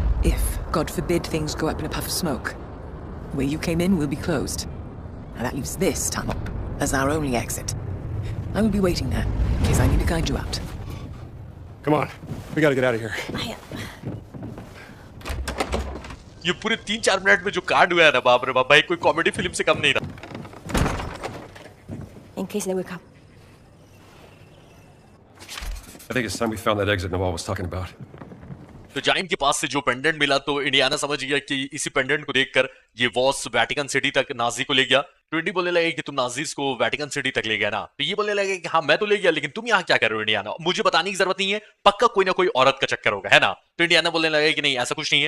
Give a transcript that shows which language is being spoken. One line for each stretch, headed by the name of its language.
English: If, God forbid, things go up in a puff of smoke, where you came in will be closed. Now that leaves this tunnel as our only exit. I will be waiting there in case I need to guide you out. Come on, we gotta get out of here.
Hindi: ये पूरे 3-4 minute में जो कांड हुआ है ना, बाप रे बाप भाई, कोई कॉमेडी फिल्म से कम नहीं रहा।
English: In case they wake up. I think it's time we found that exit Nawal was talking about.
Hindi: तो जाइन के पास से जो पेंडेंट मिला तो इंडियाना समझ गया कि इसी पेंडेंट को देखकर ये वॉस वेटिकन सिटी तक नाजी को ले गया। ट्वेंटी बोलने लगे कि तुम नाजीज को वेटिकन सिटी तक ले गया ना, तो ये बोलने लगे कि हाँ मैं तो ले गया, लेकिन तुम यहाँ क्या कर रहे हो इंडियाना? मुझे बताने की जरूरत नहीं है, पक्का कोई ना कोई औरत का चक्कर होगा, है ना? तो इंडियाना बोलने लगे कि नहीं ऐसा कुछ नहीं है।